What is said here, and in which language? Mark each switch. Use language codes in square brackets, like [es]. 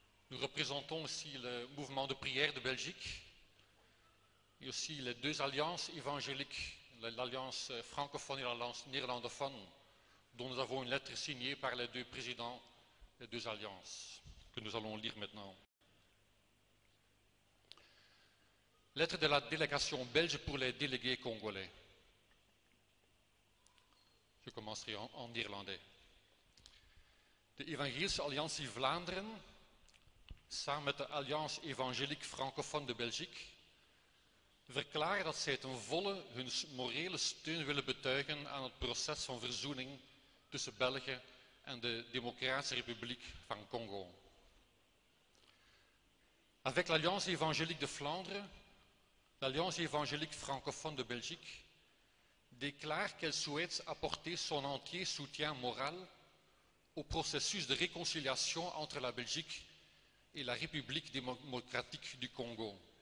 [fr] Nous représentons aussi le mouvement de prière de Belgique et aussi les deux alliances évangéliques, l'alliance francophone et l'alliance néerlandophone, dont nous avons une lettre signée par les deux présidents des deux alliances, que nous allons lire maintenant. Lettre de la délégation belge pour les délégués congolais. Je commencerai en néerlandais. [nl] De Evangelische Alliantie Vlaanderen, samen met de Alliance Evangeliek Francophone de Belgique, verklaren dat zij ten volle hun morele steun willen betuigen aan het proces van verzoening tussen België en de Democratische République van Congo. [fr] Avec l'Alliance Évangélique de Flandre, l'Alliance Évangélique Francophone de Belgique déclare qu'elle souhaite apporter son entier soutien moral au processus de réconciliation entre la Belgique et la République démocratique du Congo.